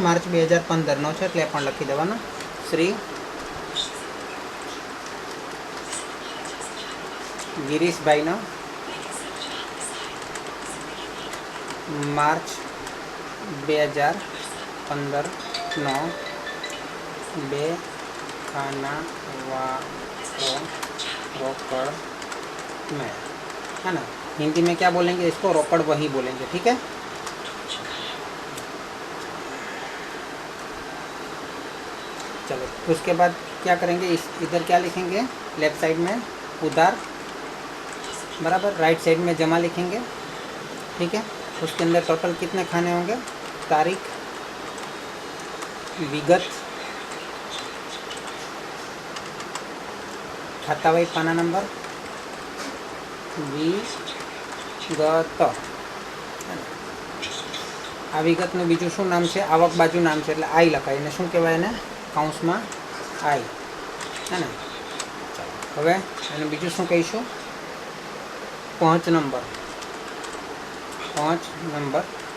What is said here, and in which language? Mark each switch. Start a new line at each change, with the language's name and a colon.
Gujarati: March 2015નો છે, એટલે પણ લખી દેવાનો શ્રી ગિરીશભાઈનો માર્ચ 2015નો બે खानावाળો
Hindi: रोकड़ में, है ना। हिंदी में क्या बोलेंगे इसको? रोकड़ वही बोलेंगे, ठीक है। चलो उसके बाद क्या करेंगे? इस इधर क्या लिखेंगे? लेफ्ट साइड में उधार बराबर, राइट साइड में जमा लिखेंगे, ठीक है। उसके अंदर टोटल कितने खाने होंगे? तारीख, विगत, खातावाही पाना नंबर, विगत।
Gujarati: आ विगतનું બીજું શું નામ છે? આવક બાજુ નામ છે, એટલે આઈ લખાય એને શું કહેવાય? એને કૌંસમાં આઈ, હે ને। ચાલો હવે એને બીજું શું કહીશું? 5 નંબર, 5 નંબર।